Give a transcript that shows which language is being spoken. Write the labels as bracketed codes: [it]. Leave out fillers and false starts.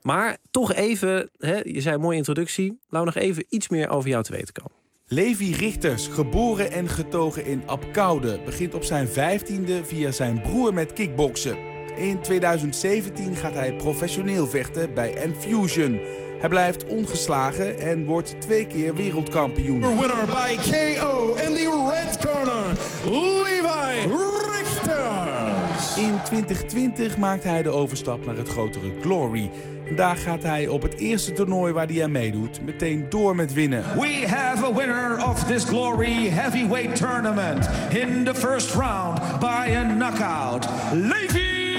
[nl] Maar toch even, hè, je zei een mooie introductie. Laten we nog even iets meer over jou te weten komen. Levi Richters, geboren en getogen in Abcoude, begint op zijn 15e via zijn broer met kickboksen. In 2017 gaat hij professioneel vechten bij Enfusion. Hij blijft ongeslagen en wordt twee keer wereldkampioen. [en] Winner by KO in the red corner, Levi Richters. [nl] In 2020 maakt hij de overstap naar het grotere Glory. Daar gaat hij op het eerste toernooi waar hij aan meedoet meteen door met winnen. [en] We have a winner of this Glory heavyweight tournament in the first round by a knockout, Levi.